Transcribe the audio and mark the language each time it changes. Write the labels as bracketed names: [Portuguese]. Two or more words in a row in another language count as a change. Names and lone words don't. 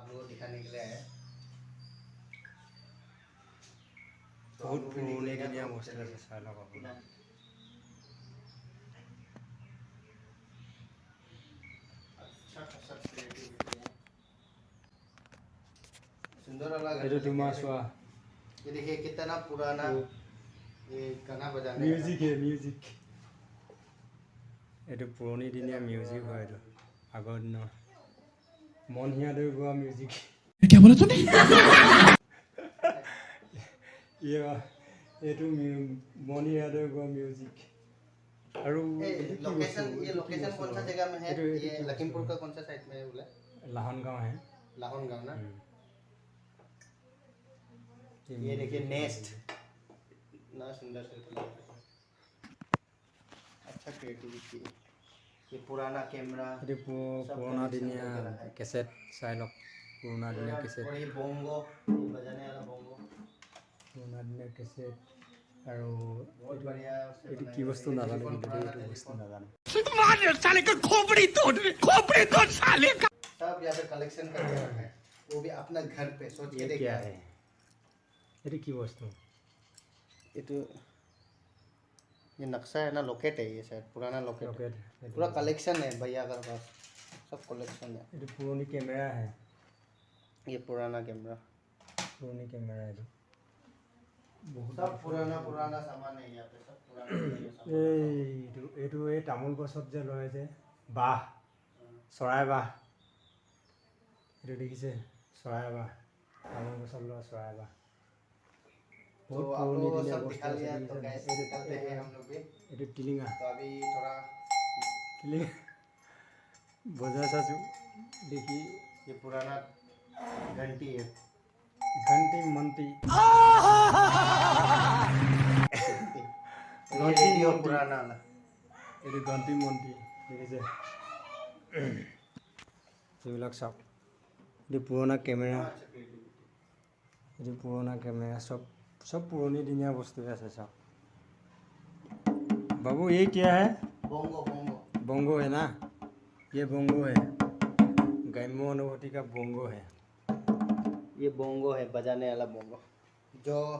[Assamese] বহুত পুৰণি দিনীয়া বস্তু আছে, চাই লওক আপোনালোকে। এইটো তোমাৰ চোৱা, [Hindi] ये देखिए कितना पुराना ये गाना बजाने [Assamese] মিউজিক। এইটো পুৰণি দিনীয়া মিউজিক হয়। এইটো আগৰ দিনৰ মনহিয়া দৈ গোৱা মিউজিক। এইটো মণি দৈ গোৱা মিউজিক। আৰু [Hindi] लोकेशन ये लोकेशन कौन सा जगह में है? ये लखीमपुर का कौन सा साइड में है बोला? लाहन गाँव है। लाहौन गाँव ना। ये देखिए नेस्ट ना सुंदर से अच्छा क्रिएटिविटी। ये पुराना कैमरा ये पुराना दिनिया कैसेट [Assamese] চাই লওক [Hindi] पुराना दिनिया कैसेट और ये बोंगो ये बजाने वाला बोंगो पुराना दिनिया कैसेट আৰু बहुत बढ़िया [Assamese] এইটো কি বস্তু নাজানো কিন্তু এইটো বস্তু নাজানো [Hindi] मार साले का खोपड़ी तोड़ साले का सब यहाँ पे कलेक्शन करके रखा है वो भी अपना घर पे सोच के ये देखिए क्या है [Assamese] এইটো কি বস্তু [Hindi] ये तो ये नक्शा है ना लोकेट है ये शायद पुराना लोकेट रॉकेट पूरा कलेक्शन है भैया का पास सब कलेक्शन है [Assamese] এইটো পুৰণি কেমেৰা है [Hindi] ये पुराना कैमरा पुरानी कैमरा है सब पुराना पुराना सामान है यहाँ पे सब पुराना [Assamese] এইটো এই তামোল গছত যে লয় যে বাঁহ চৰাই বাঁহ এইটো দেখিছে চৰাই বাঁহ তামোল গছত লোৱা চৰাই বাঁহ [Hindi] तो आप लोगों को सब दिखा लिया तो कैसे निकलते हैं हम लोग भी [Assamese] এইটো টিলিঙা [Hindi] तो अभी थोड़ा [Assamese] টিলিঙা বজাই চাইছোঁ দেখি [Hindi] ये पुराना घंटी है [Assamese] ঘণ্টি মন্টি [Hindi] ये रेडियो पुराना वाला [Assamese] এইটো ঘণ্টি মন্টি দেখিছে এইবিলাক চাওক এইটো পুৰণা কেমেৰা এইটো পুৰণা কেমেৰা [Hindi] सब पुरानी दिनिया वस्तु है सब बाबू ये क्या है बोंगो बोंगो बोंगो है ना ये बोंगो है ग्राम्य अनुभूति का बोंगो है ये बोंगो है बजाने वाला बोंगो जो